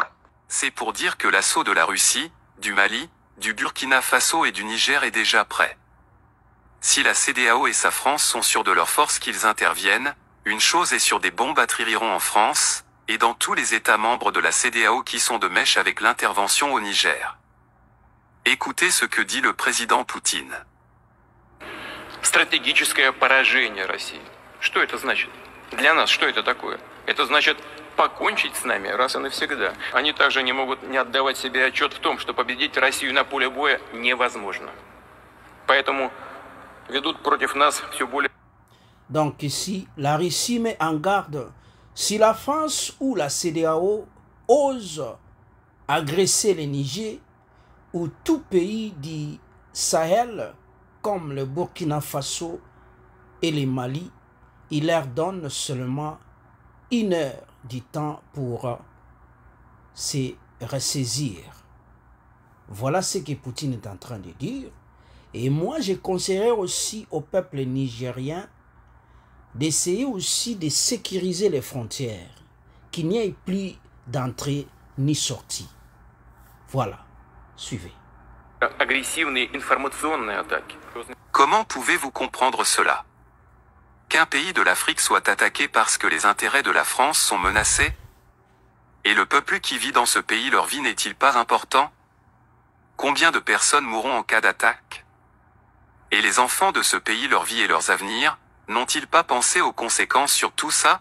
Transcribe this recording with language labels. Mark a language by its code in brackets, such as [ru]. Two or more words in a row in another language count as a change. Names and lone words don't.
[fr] C'est pour dire que l'assaut de la Russie, du Mali, du Burkina Faso et du Niger est déjà prêt. Si la CEDEAO et sa France sont sûrs de leur force qu'ils interviennent, une chose est sûre, des bombes atterriront en France et dans tous les États membres de la CEDEAO qui sont de mèche avec l'intervention au Niger. Écoutez ce que dit le président Poutine. [ru] Стратегическое поражение России. Что это значит? Для нас что это такое? Это значит покончить с нами раз и навсегда. Они также не могут не отдавать себе отчет в том, что победить Россию на поле боя невозможно. Poétomo ведут против нас все более... [fr] Donc ici, la Russie met en garde. Si la France ou la CEDEAO ose agresser le Niger ou tout pays du Sahel comme le Burkina Faso et le Mali, il leur donne seulement 1 heure du temps pour se ressaisir. Voilà ce que Poutine est en train de dire. Et moi, je conseillerais aussi au peuple nigérien d'essayer aussi de sécuriser les frontières, qu'il n'y ait plus d'entrée ni sortie. Voilà, suivez. [ru] Агрессивные информационные атаки. [fr] Comment pouvez-vous comprendre cela? Qu'un pays de l'Afrique soit attaqué parce que les intérêts de la France sont menacés? Et le peuple qui vit dans ce pays, leur vie n'est-il pas important? Combien de personnes mourront en cas d'attaque? Et les enfants de ce pays, leur vie et leurs avenirs, n'ont-ils pas pensé aux conséquences sur tout ça?